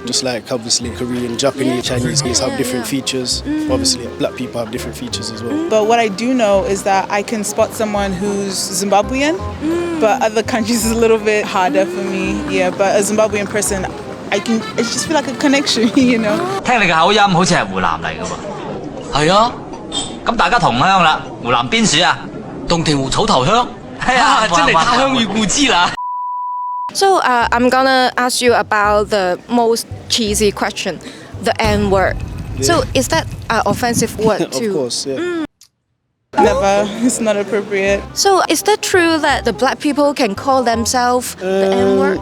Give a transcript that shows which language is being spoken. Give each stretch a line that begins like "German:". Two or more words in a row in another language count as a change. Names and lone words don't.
English: Just like obviously Korean, Japanese, Chinese have different features. Obviously black people have different features as well. But what I do know is that I can spot someone who's Zimbabwean, but other countries is a little bit harder for me. Yeah, but a Zimbabwean person, I just feel like a connection, you know.
Cantonese: 聽你嘅口音好似係湖南嚟㗎喎。係啊，咁大家同鄉啦。湖南邊處啊？洞庭湖草頭鄉。係啊，真係他鄉遇故知啦。
English: So I'm gonna ask you about the most cheesy question, the N word. So is that an offensive word too? Of course, yeah. Never, it's not appropriate. So is that true that the black people can call themselves the N word?